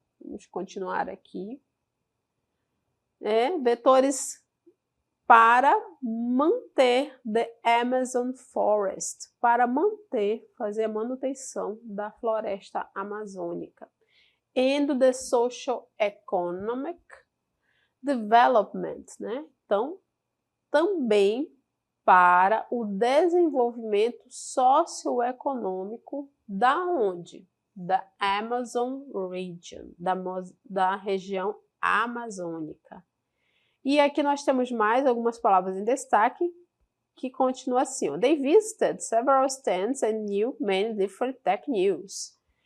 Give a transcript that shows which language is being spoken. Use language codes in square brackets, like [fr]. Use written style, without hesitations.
[pt] Vamos continuar aqui. Vetores para manter [en] the Amazon Forest, [pt] para fazer a manutenção da floresta amazônica. [en] And the social economic development, né? [pt] Então, também para o desenvolvimento socioeconômico da onde? Da Amazon Region, da região amazônica. E aqui nós temos mais algumas palavras em destaque, que continua assim, ó. [en] They visited several stands and knew many different tech news.